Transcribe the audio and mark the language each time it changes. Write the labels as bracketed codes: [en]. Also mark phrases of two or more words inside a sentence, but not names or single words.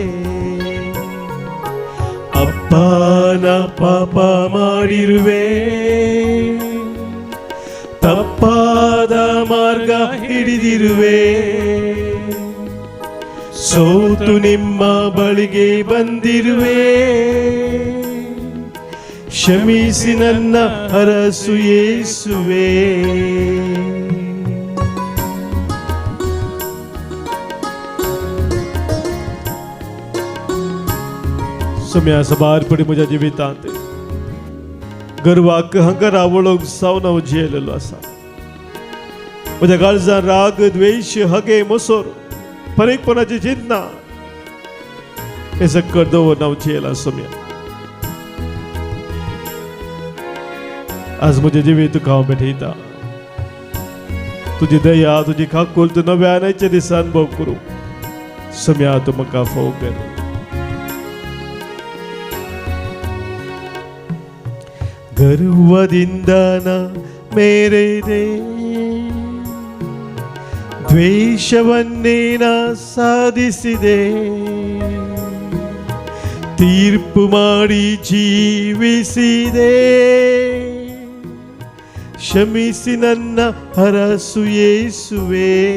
[kn] ಅಪ್ಪನ ಪಾಪ ಮಾಡಿರುವೆ, ತಪ್ಪಾದ ಮಾರ್ಗ ಹಿಡಿದಿರುವೆ, ಸೋತು ನಿಮ್ಮ ಬಳಿಗೆ ಬಂದಿರುವೆ, ಕ್ಷಮಿಸಿ ನನ್ನ ಹರಸು ಯೇಸುವೆ. [kok] सम्या सबार पडी म्हज्या जिवितांत गर्वाक हंगर आवळोंक सावन हांव जियेलेलो आसा. म्हज्या काळजांत राग द्वेष हगे मोसोर फरेकपणाची चिंतना हे सक्कर दवरून हांव जियेला. सोम्या आज म्हजें जिवीत तुका हांव भेटयता. तुजी दया तुजी काकुळट नव्यानाच्या दिसा अनुभव करूं. सोम्या तूं म्हाका फोव कर. [kn] ಗರ್ವದಿಂದ ಮೇರೆದೆ, ದ್ವೇಷವನ್ನೇ ನಾ ಸಾಧಿಸಿದೆ, ತೀರ್ಪು ಮಾಡಿ ಜೀವಿಸಿದೆ, ಕ್ಷಮಿಸಿ ನನ್ನ ಹರಸು ಯೇಸುವೆ.